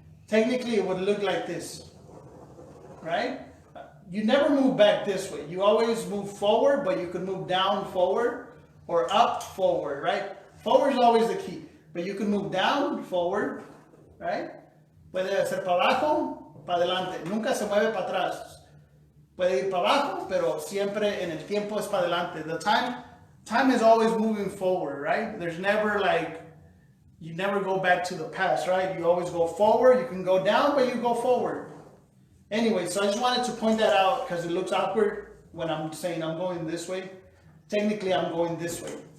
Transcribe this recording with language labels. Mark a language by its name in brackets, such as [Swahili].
[English] Technically, it would look like this, right? You never move back this way. You always move forward, but you can move down forward or up forward, right? Forward is always the key, but you can move down forward, right? [Spanish] Puede ser para abajo, para adelante. Nunca se mueve para atrás. Puede ir para abajo, pero siempre en el tiempo es para adelante. [English] The time is always moving forward, right? There's never you never go back to the past, right? You always go forward. You can go down, but you go forward. Anyway, so I just wanted to point that out because it looks awkward when I'm saying I'm going this way. Technically, I'm going this way.